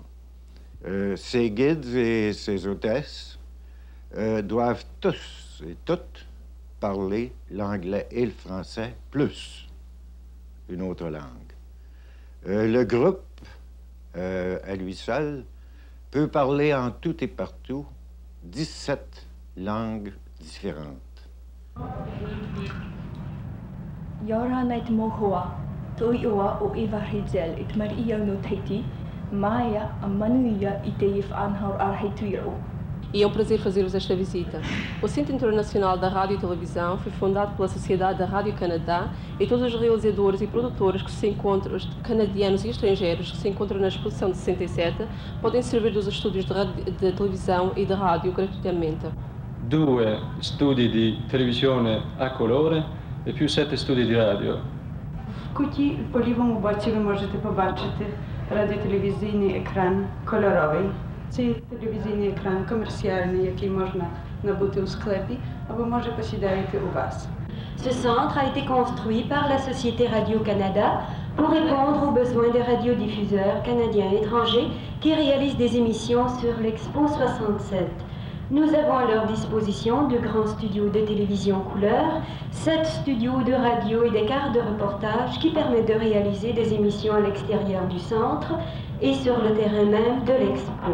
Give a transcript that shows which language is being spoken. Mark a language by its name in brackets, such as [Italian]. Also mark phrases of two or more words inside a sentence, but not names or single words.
[French] Ces guides et ces hôtesses doivent tous et toutes parler l'anglais et le français, plus une autre langue. Le groupe, à lui seul, peut parler en tout et partout 17 langues différentes. [Tahitian] Yoranait Mohoa, Toioa o Evarhizel, et Maria no Tahiti, Maya, a Manuia e Teif Anhor Arhetuiro. [Portuguese] E é um prazer fazer-vos esta visita. O Centro Internacional da Rádio e Televisão foi fundado pela Sociedade da Rádio Canadá e todos os realizadores e produtores que se encontram, os canadianos e estrangeiros que se encontram na exposição de 67, podem servir dos estúdios de televisão e de rádio gratuitamente. [Italian] 2 studi di televisione a colore e più 7 studi di radio. [Ukrainian] Куті по лівому боці ви можете побачити радіотелевізійний екран кольоровий. Це телевізійний екран комерціальний, який можна набути у склепі, або може посідаєте у вас. [French] Ce centre a été construit par la Société Radio-Canada pour répondre aux besoins des radiodiffuseurs canadiens et étrangers qui réalisent des émissions sur l'Expo 67. Nous avons à leur disposition de grands studios de télévision couleur, 7 studios de radio et des cartes de reportage qui permettent de réaliser des émissions à l'extérieur du centre et sur le terrain même de l'Expo.